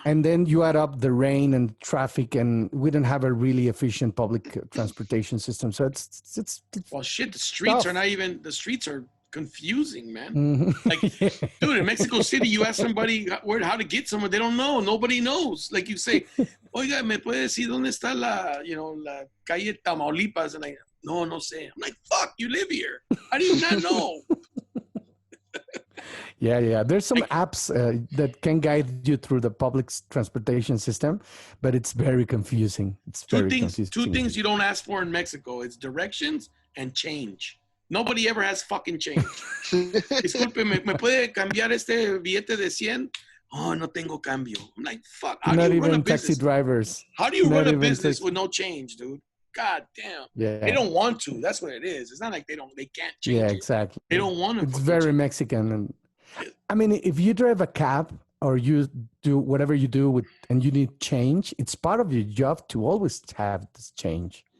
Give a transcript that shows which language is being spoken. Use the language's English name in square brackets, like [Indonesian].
[English] And then you add up the rain and traffic, and we don't have a really efficient public transportation system. So it's well, shit. The streets are confusing, man. Mm-hmm. Like, dude, in Mexico City, you ask somebody how to get somewhere, they don't know. Nobody knows. Like you say, [Spanish] oiga, ¿me puede decir dónde está la calle Tamaulipas? [English] And I, [Spanish] no sé. [English] I'm like, fuck, you live here. How do you not know? Yeah. There's some apps that can guide you through the public transportation system, but it's very confusing. Two things you don't ask for in Mexico. It's directions and change. Nobody ever has fucking change. [Spanish] Disculpe, ¿me puede cambiar este billete de 100? [English] Oh, [Spanish] no tengo cambio. [English] I'm like, fuck. How Not do you run a even business? taxi drivers. How do you run a business with no change, dude? God damn. Yeah. They don't want to. That's what it is. It's not like they can't change. Yeah, exactly. They don't want to. It's very Mexican. And I mean, if you drive a cab or you do whatever you do and you need change, it's part of your job to always have this change.